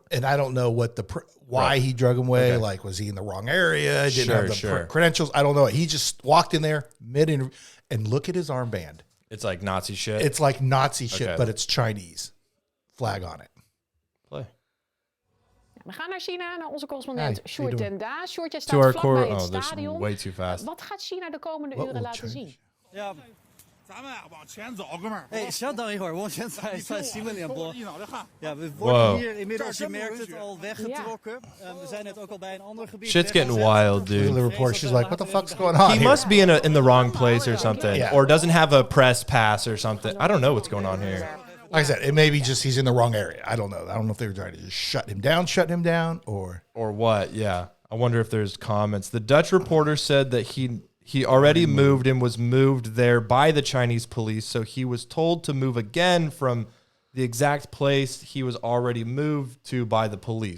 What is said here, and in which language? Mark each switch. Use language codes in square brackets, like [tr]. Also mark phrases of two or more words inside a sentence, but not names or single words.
[en] And I don't know why he drug him away. Like, was he in the wrong area? Didn't have the credentials? I don't know. He just walked in there mid-interview, and look at his armband. It's like Nazi shit? It's like Nazi shit, but it's Chinese. Flag on it. Play. [nl] We gaan naar China, naar onze correspondent Sjoerd ten Daas. Sjoerd, jij [en] To [nl] staat [en] our [nl] vlakbij het [en] this is [nl] stadion. [en] way too fast. [nl] Wat gaat China de komende uren laten zien? Ja, [zh] 咱们往前走，哥们儿。哎，稍等一会儿，往前在新闻联播。 [nl] Ja, we worden hier inmiddels, je merkt het, al weggetrokken. We zijn net ook al bij een ander gebied. [en] Shit's getting wild, dude. The report, she's like, what the fuck's going on He must be in the wrong place or something, or doesn't have a press pass or something. I don't know what's going on here. Like I said, it may be just he's in the wrong area. I don't know. I don't know if they were trying to just shut him down, or what. Yeah, I wonder if there's comments. The Dutch reporter said that he already moved and was moved there by the Chinese police, so he was told to move again from the exact place he was already moved to by the police.